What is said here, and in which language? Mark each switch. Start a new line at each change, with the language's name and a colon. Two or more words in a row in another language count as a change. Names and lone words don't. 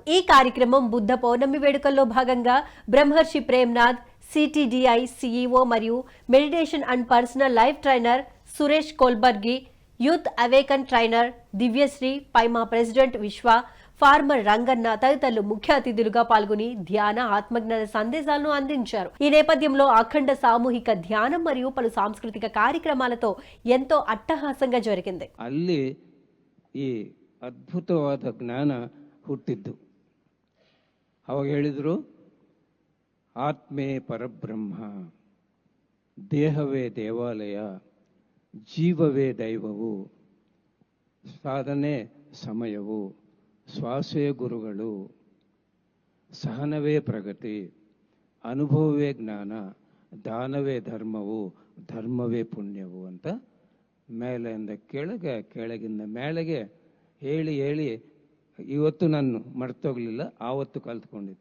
Telugu: ఈ కార్యక్రమం బుద్ధ పౌర్ణమి వేడుకల్లో భాగంగా బ్రహ్మర్షి ప్రేమ్నాథ్,
English: CTDI CEO
Telugu: మరియు
English: meditation and personal life trainer
Telugu: సురేష్ కోల్బర్గి,
English: youth awaken trainer
Telugu: దివ్యశ్రీ, పైమా ప్రెసిడెంట్ విశ్వ, ఫార్మర్ రంగన్న తదితరులు ముఖ్య అతిథులుగా పాల్గొని ధ్యాన ఆత్మజ్ఞాన సందేశాలను అందించారు. ఈ నేపథ్యంలో అఖండ సామూహిక ధ్యానం మరియు పలు సాంస్కృతిక కార్యక్రమాలతో ఎంతో అట్టహాసంగా జరిగింది.
Kannada: ಅಲ್ಲಿ ಈ ಅದ್ಭುತವಾದ ಜ್ಞಾನ ಹುಟ್ಟಿದ್ದು. ಅವಾಗ ಹೇಳಿದ್ರು, ಆತ್ಮೇ ಪರಬ್ರಹ್ಮ, ದೇಹವೇ ದೇವಾಲಯ, ಜೀವವೇ ದೈವವು, ಸಾಧನೆ ಸಮಯವು, ಶ್ವಾಸವೇ ಗುರುಗಳು, ಸಹನವೇ ಪ್ರಗತಿ, ಅನುಭವವೇ ಜ್ಞಾನ, ದಾನವೇ ಧರ್ಮವು, ಧರ್ಮವೇ ಪುಣ್ಯವು ಅಂತ ಮೇಲೆಯಿಂದ ಕೆಳಗೆ, ಕೆಳಗಿಂದ ಮೇಳೆಗೆ ಹೇಳಿ ಹೇಳಿ ಇವತ್ತು ನಾನು ಮರ್ತೋಗ್ಲಿಲ್ಲ, ಆವತ್ತು ಕಲ್ತ್ಕೊಂಡಿದ್ದು.